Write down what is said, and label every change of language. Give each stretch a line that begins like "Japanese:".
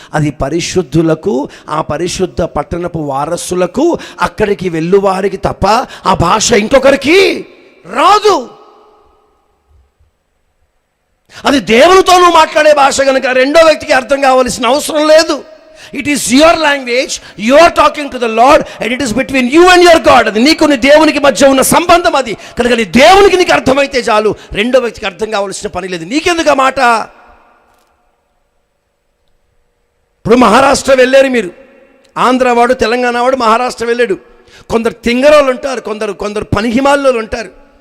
Telugu: అది పరిశుద్ధులకు, ఆ పరిశుద్ధ పట్టణపు వారసులకు, అక్కడికి వెళ్ళువారికి తప్ప ఆ భాష ఇంకొకరికి రాదు. అది దేవునితోనూ మాట్లాడే భాష కనుక రెండో వ్యక్తికి అర్థం కావాల్సిన అవసరం లేదు.
English: It is your language, you are talking to the Lord and it is between you and your God.
Telugu: అది నీకు నీ దేవునికి మధ్య ఉన్న సంబంధం. అది కనుక నీ దేవునికి నీకు అర్థమైతే చాలు, రెండో వ్యక్తికి అర్థం కావాల్సిన పని లేదు. నీకెందుకు ఆ మాట? ఇప్పుడు మహారాష్ట్ర వెళ్ళారు మీరు, ఆంధ్ర వాడు, తెలంగాణ వాడు మహారాష్ట్ర వెళ్ళాడు. కొందరు తింగరోళ్ళు ఉంటారు, కొందరు పనిహిమాల్లో ఉంటారు.